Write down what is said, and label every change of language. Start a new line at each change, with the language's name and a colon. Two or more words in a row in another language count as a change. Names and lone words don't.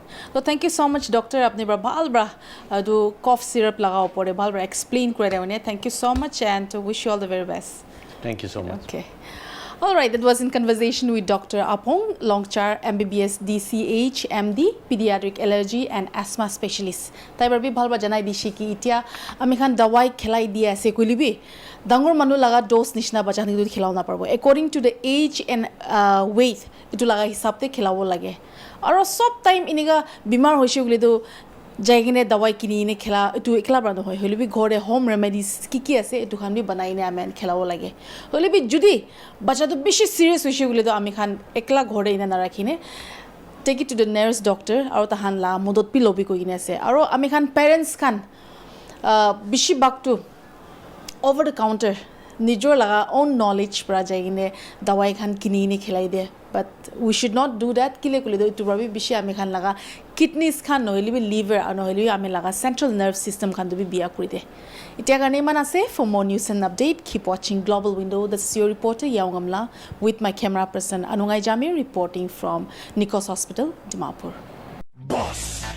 English: so thank you so much doctor
Naga Pidgin: apni bra bhal bra do
English: cough syrup
Naga Pidgin: lagao pore bhal bra
English: explain
Naga Pidgin: kore dawne
English: thank you so much and wish you all the very best thank you so much okay all right that was in conversation with Dr.
Naga Pidgin: Apong Longchar
English: MBBS DCH MD pediatric allergy and asthma specialist
Naga Pidgin: tai bar bi bhal ba janai dishi ki itia ami khan dawai khelai dia ase kulibi dangor manu laga dose nishna bacha ni du khelaw na parbo
English: according to the age and weight
Naga Pidgin: itu laga hisab te khelawo lage aro sob time iniga bimar hoise gule do jaigine dawai kini ne khela tu ekla brand hoy holibi ghore
English: home remedies
Naga Pidgin: ki ase etu khan bi banai ne amen khelawo lage holibi judi bacha to bishi serious hoise gule to ami khan ekla ghore ina na rakhine
English: take it to the nearest doctor
Naga Pidgin: aro tahan la modot pi lobi ko ine ase aro ami khan parents khan bishi baktu
English: over the counter
Naga Pidgin: nijor laga
English: own knowledge
Naga Pidgin: pra jaigine dawai khan kini ni khilai de
English: but we should not do that
Naga Pidgin: kile kule do itu rabi bishi ami khan laga kidneys khan noheli bi liver noheli ami laga
English: central nerve system
Naga Pidgin: khan do bi biya kuri de itia gane man ase
English: for more news and update keep watching
Naga Pidgin: Global Window.
English: This is your reporter Yaungamla with my camera person Anungai Jamir reporting from Nikos Hospital Dimapur. Boss